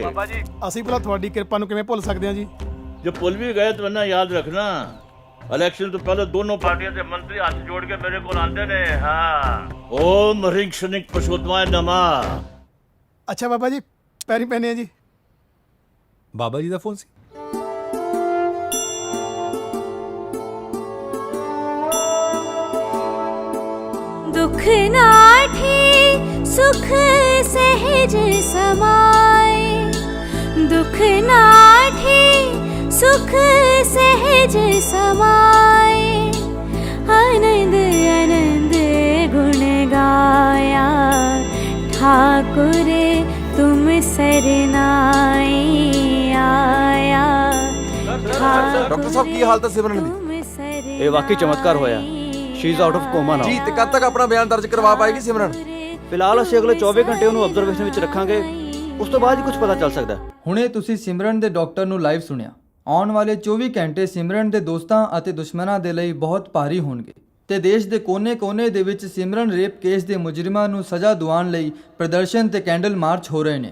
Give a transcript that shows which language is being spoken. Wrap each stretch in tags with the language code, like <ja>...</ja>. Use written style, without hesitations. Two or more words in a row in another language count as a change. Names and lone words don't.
<pa>ਬਾਬਾ ਜੀ ਅਸੀਂ ਭਲਾ ਤੁਹਾਡੀ ਕਿਰਪਾ ਨੂੰ ਕਿਵੇਂ ਭੁੱਲ ਸਕਦੇ ਹਾਂ ਜੀ? ਜੇ ਭੁੱਲ ਵੀ ਗਏ ਤਾਂ ਨਾ ਯਾਦ ਰੱਖਣਾ, ਇਲੈਕਸ਼ਨ ਤੋਂ ਪਹਿਲੇ ਦੋਨੋਂ ਪਾਰਟੀਆਂ ਦੇ ਮੰਤਰੀ ਹੱਥ ਜੋੜ ਕੇ ਮੇਰੇ ਕੋਲ ਆਉਂਦੇ ਨੇ।</pa> <sa>ਹਾਂ, ओम हरिंग शनिक पशोतमाए नमा।</sa> <pa>ਅੱਛਾ ਬਾਬਾ ਜੀ ਪੈਰੀ ਪੈਨੇ ਆ ਜੀ। ਬਾਬਾ ਜੀ ਦਾ ਫੋਨ ਸੀ। ਦੁਖ ਨਾਠੀ ਸੁਖ ਸਹਜ ਸਮਾਏ, ਦੁਖ ਨਾਠੀ ਸੁਖ ਸਹਜ ਸਮਾਏ, ਆਨੰਦ ਆਨੰਦ ਗੁਣ ਗਾਇਆ, ਠਾਕੁਰ ਤੁਮ ਸਰਨਾਏ ਆਇਆ। ਡਾਕਟਰ ਸਾਹਿਬ ਕੀ ਹਾਲਤ ਹੈ ਸਿਮਰਨ ਦੀ? ਇਹ ਵਾਕਈ ਚਮਤਕਾਰ ਹੋਇਆ।</pa> <en>She is out of coma now.</en> <pa>ਜੀ ਤੇ ਕਦ ਤੱਕ ਆਪਣਾ ਬਿਆਨ ਦਰਜ ਕਰਵਾ ਪਾਏਗੀ ਸਿਮਰਨ? ਫਿਲਹਾਲ ਅਸੀਂ ਅਗਲੇ 24 ਘੰਟੇ ਉਹਨੂੰ ਆਬਜ਼ਰਵੇਸ਼ਨ ਵਿੱਚ ਰੱਖਾਂਗੇ, ਉਸ ਤੋਂ ਬਾਅਦ ਹੀ ਕੁਝ ਪਤਾ ਚੱਲ ਸਕਦਾ। ਹੁਣੇ ਤੁਸੀਂ ਸਿਮਰਨ ਦੇ ਡਾਕਟਰ ਨੂੰ ਲਾਈਵ ਸੁਣਿਆ। ਆਉਣ ਵਾਲੇ 24 ਘੰਟੇ ਸਿਮਰਨ ਦੇ ਦੋਸਤਾਂ ਅਤੇ ਦੁਸ਼ਮਣਾਂ ਦੇ ਲਈ ਬਹੁਤ ਭਾਰੀ ਹੋਣਗੇ ਤੇ ਦੇਸ਼ ਦੇ ਕੋਨੇ-ਕੋਨੇ ਦੇ ਵਿੱਚ ਸਿਮਰਨ ਰੇਪ ਕੇਸ ਦੇ ਮੁਜਰਮਾਂ ਨੂੰ ਸਜ਼ਾ ਦਿਵਾਉਣ ਲਈ ਪ੍ਰਦਰਸ਼ਨ ਤੇ ਕੈਂਡਲ ਮਾਰਚ ਹੋ ਰਹੇ ਨੇ।</pa>